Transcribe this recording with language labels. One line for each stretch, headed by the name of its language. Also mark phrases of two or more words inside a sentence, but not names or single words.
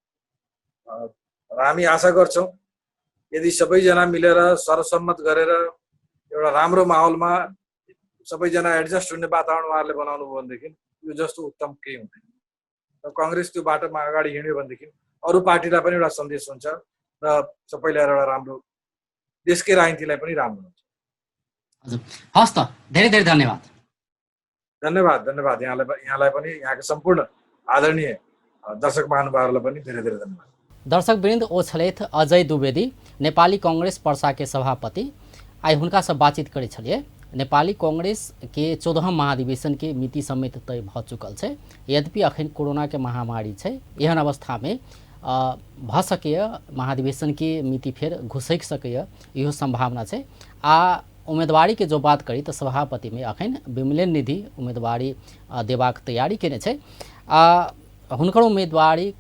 Nepali: र हामी आशा गर्छौँ यदि सबैजना मिलेर सर्वसम्मत गरेर एउटा राम्रो माहौलमा सबैजना एडजस्ट हुने वातावरण उहाँहरूले बनाउनु भयो भनेदेखि यो जस्तो उत्तम केही हुँदैन र कङ्ग्रेस त्यो बाटोमा अगाडि हिँड्यो भनेदेखि अरू पार्टीलाई पनि एउटा सन्देश हुन्छ र सबैलाई एउटा राम्रो देशकै राजनीतिलाई पनि राम्रो हुन्छ हस् त धेरै धेरै धन्यवाद धन्यवाद यहाँलाई पनि यहाँको सम्पूर्ण आदरणीय दर्शक महानुभावहरूलाई पनि धेरै धेरै धन्यवाद
Maithili: दर्शकवृन्द ओ छलथि अजय द्विवेदी नेपाली कांग्रेस पर्सा के सभापति आइ हुनका से बातचीत करे छलिए नेपाली कांग्रेस के 14वां महाधिवेशन के मिति समेत तय भ चुकल है यद्यपि अखन कोरोना के महामारी है एहन अवस्था में भ सके महाधिवेशन के मिति फेर घुसैक सके इहो संभावना है आ उम्मीदवारी के जो बात करी तो सभापति में अखन विमलेन निधि उम्मीदवारी देबाक तैयारी केने छै हुनकर उम्मीदवारी